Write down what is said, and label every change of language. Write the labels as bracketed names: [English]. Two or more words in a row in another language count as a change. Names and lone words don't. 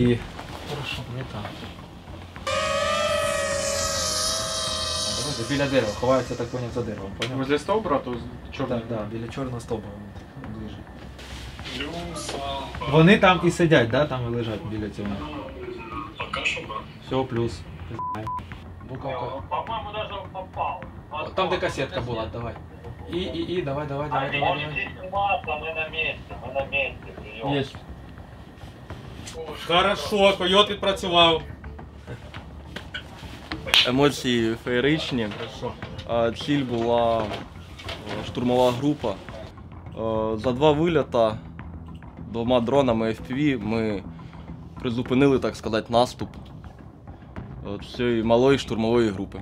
[Russian] Хорошо, не там. [Ukrainian] Біля дерева, ховається, так поняв, за деревом, поняв? Возле стовбура, то чорний. Так, да, біля чорного стовбура ближче. Вони там і сидять, да, там і лежать біля цього. [Russian] Пока что, брат. Все, плюс. Буковка. По-моему, даже попал. [Ukrainian] Там, де касетка була, давай. І, давай, давай, давай, давай. [Russian] Мы на месте, прием. [Ukrainian] Є. Хорошо, койот відпрацював. Емоції феєричні. Ціль була штурмова група. За 2 вильота 2 дронами FPV ми призупинили, так сказати, наступ цієї малої штурмової групи.